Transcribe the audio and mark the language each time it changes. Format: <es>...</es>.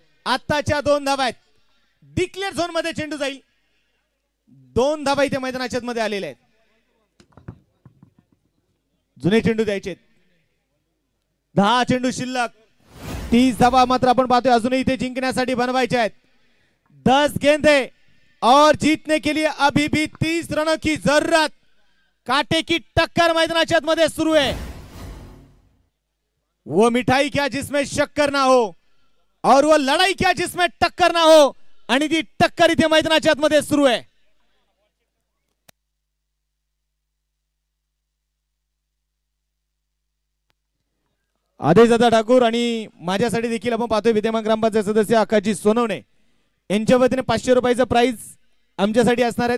<mr>आत्ताच्या 2 धावा आहेत. डिक्लेअर झोन मध्ये चेंडू जाईल. 2 धावा इथे मैदानाच्या मध्ये आलेल्या आहेत. जुने चेंडू द्यायचे. 10 चेंडू शिल्लक, 30 धावा मात्र आपण पाहतोय अजूनही इथे जिंकण्यासाठी बनवायचे आहेत.</mr> <hi>10 गेंदे और जीतने के लिए अभी भी 30 रनों की जरूरत. कांटे की टक्कर</hi> <mr>मैदानाच्या मध्ये सुरू</mr> <hi>है. वो मिठाई क्या जिसमें शक्कर ना हो और वो लड़ाई क्या जिसमें टक्कर ना हो.</hi> <mr>आणि ती टक्कर इथे मैदानाच्या मध्ये सुरू आहे. आदेशदादा ठाकूर आणि माझ्यासाठी देखील आपण पाहतोय विद्यमान ग्रामपंचायत सदस्य आकाशजी सोनवणे यांच्या वतीने 500 रुपयाचं प्राइज आमच्यासाठी असणार आहे.</mr>